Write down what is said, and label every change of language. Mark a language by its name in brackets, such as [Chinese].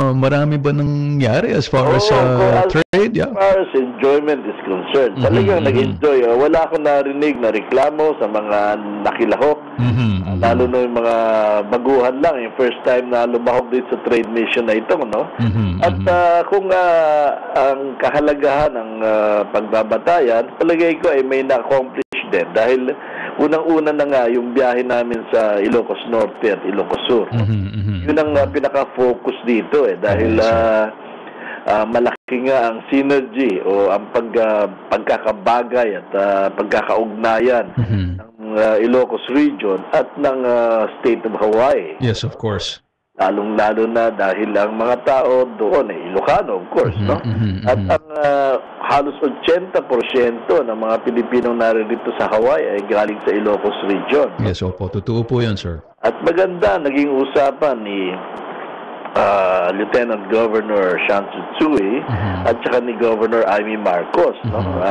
[Filipino] Marami ba nangyari [English] as far as trade? Yeah. As far as enjoyment is concerned, [Filipino] talagang nag-enjoy. Wala akong narinig na reklamo sa mga nakilahok. Lalo na yung mga baguhan lang, yung [English] first time [Filipino] na lumahok dito sa trade mission na ito, no? At kung ang kahalagahan ng pagbabatayan, palagay ko ay may na-accomplish din. Dahil unang-una na nga yung biyahe namin sa Ilocos Norte at Ilocos Sur. Yun ang pinaka-focus dito dahil malaki nga ang synergy o ang pagkakabagay at pagkakaugnayan ng Ilocos region at ng state of Hawaii. [English] Yes, of course. [Filipino] Lalong-lalo na dahil ang mga tao doon Ilocano, [English] of course, [Filipino] no? At ang halos 80% ng mga Pilipinong naririto sa Hawaii ay galing sa Ilocos region. Yes, opo. Totoo po yan, sir. At maganda naging usapan ni Lieutenant Governor Sean Tsutsui at saka ni Governor Amy Marcos, no?